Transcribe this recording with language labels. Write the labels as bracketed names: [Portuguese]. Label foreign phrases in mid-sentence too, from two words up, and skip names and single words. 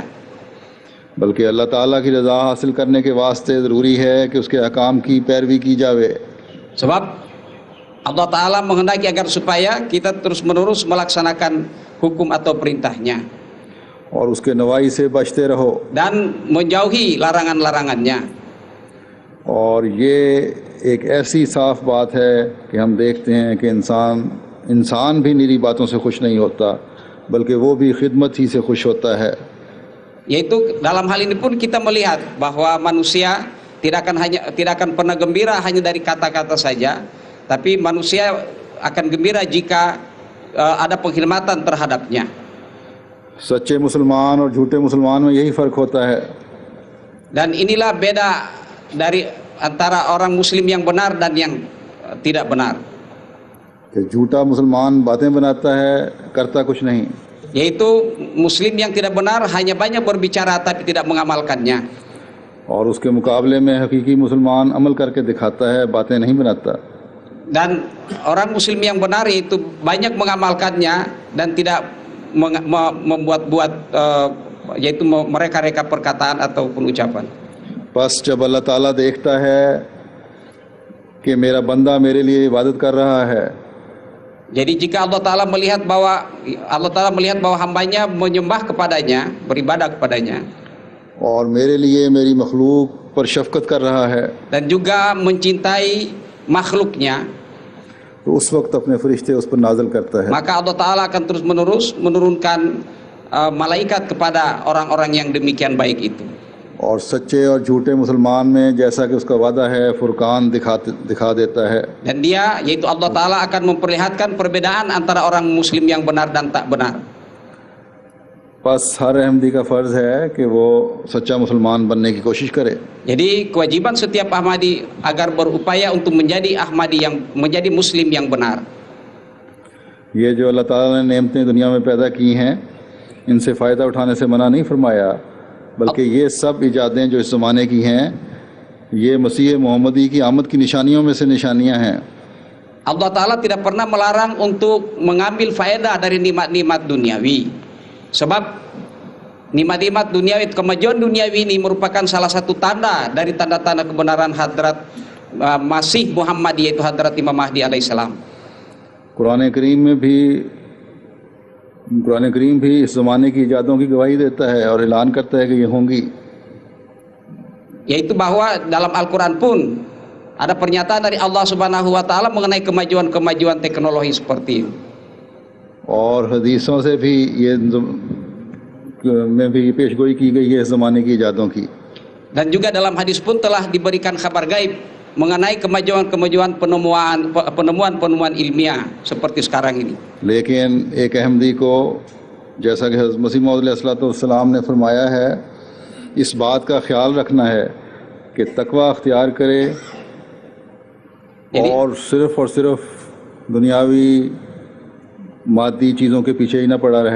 [Urdu] بلکہ اللہ تعالیٰ کی رضا حاصل کرنے کے واسطے ضروری ہے کہ اس کے احکام کی پیروی کی جاوے. [Indonesian] sebab Allah Ta'ala menghendaki agar supaya kita terus menerus melaksanakan hukum atau perintahnya [Urdu] اور اس کے نواہی سے بچتے رہو. [Indonesian] dan menjauhi larangan-larangannya. [Urdu] اور یہ ایک ایسی صاف بات ہے کہ ہم دیکھتے ہیں کہ انسان بھی نری باتوں سے خوش نہیں ہوتا، بلکہ وہ بھی خدمت ہی سے خوش ہوتا ہے. [Indonesian] Yaitu dalam hal ini pun kita melihat bahwa manusia tidak akan pernah gembira hanya dari kata-kata saja, tapi manusia akan gembira jika ada penghormatan terhadapnya. [Urdu] سچے مسلمان اور جھوٹے مسلمان میں یہی فرق ہوتا ہے. [Indonesian] Dan inilah beda dari antara orang muslim yang benar dan yang tidak benar, [Urdu] کہ جھوٹا مسلمان باتیں بناتا ہے، کرتا کچھ نہیں. [Indonesian] yaitu muslim yang tidak benar hanya banyak berbicara tapi tidak mengamalkannya, [Urdu] اور اس کے مقابلے میں حقیقی مسلمان عمل کر کے دکھاتا ہے، باتیں نہیں بناتا. [Indonesian] dan orang muslim yang benar yaitu banyak mengamalkannya dan tidak membuat-buat yaitu mereka-reka perkataan ataupun ucapan. [Urdu] بس جب اللہ تعالیٰ دیکھتا ہے کہ میرا بندہ میرے لیے عبادت کر رہا ہے, [Indonesian] Jadi jika Allah Ta'ala melihat bahwa hambanya menyembah kepadanya, beribadah kepadanya, [Urdu] اور میرے لیے میری مخلوق پر شفقت کر رہا ہے, [Indonesian] dan juga mencintai makhluknya, [Urdu] تو اس وقت اپنے فرشتے اس پر نازل کرتا ہے. [Indonesian] maka Allah Ta'ala akan terus menerus menurunkan malaikat kepada orang-orang yang demikian baik itu. [Urdu] اور سچے اور جھوٹے مسلمان میں جیسا کہ اس کا وعدہ ہے، فرقان دکھا دیتا ہے. [Indonesian] Dan dia, yaitu Allah Ta'ala akan memperlihatkan perbedaan antara orang muslim yang benar dan tak benar. [Urdu] بس ہر احمدی کا فرض ہے کہ وہ سچا مسلمان بننے کی کوشش کرے. [Indonesian] Jadi kewajiban setiap Ahmadi agar berupaya untuk menjadi Ahmadi yang menjadi muslim yang benar. [Urdu] یہ جو اللہ تعالیٰ نے نعمتیں دنیا میں پیدا کی ہیں، ان سے فائدہ اٹھانے سے منع نہیں فرمایا، بلکہ یہ سب ایجادیں جو اس زمانے کی ہیں، یہ مسیح محمدی کی آمد کی نشانیوں میں سے نشانیاں ہیں. [Indonesian] Allah Ta'ala tidak pernah melarang untuk mengambil faedah dari nikmat-nikmat duniawi. Sebab nikmat-nikmat duniawi, kemajuan duniawi ini merupakan salah satu tanda dari tanda-tanda kebenaran hadrat Masih Muhammad, yaitu hadrat Imam Mahdi alaihissalam. [Urdu] قرآن کریم بھی اس زمانے کی ایجادوں کی گواہی دیتا ہے اور اعلان کرتا ہے کہ یہ ہوں گی. [Indonesian] Yaitu bahwa dalam Al-Quran pun ada pernyataan dari Allah [Arabic] سبحانه وتعالى [Indonesian] mengenai kemajuan-kemajuan teknologi seperti ini. [Urdu] اور حدیثوں سے بھی یہ میں بھی پیشگوئی کی گئی ہے اس زمانے کی ایجادوں کی. [Indonesian] Dan juga dalam hadis pun telah diberikan kabar gaib mengenai kemajuan-kemajuan penemuan ilmiah seperti sekarang ini. [Urdu] لیکن ایک احمدی کو جیسا کہ حضرت مسیح موعود علیہ السلام نے فرمایا ہے، اس بات کا خیال رکھنا ہے کہ تقویٰ اختیار کرے اور صرف دنیاوی مادی چیزوں کے پیچھے ہی نہ پڑا رہے.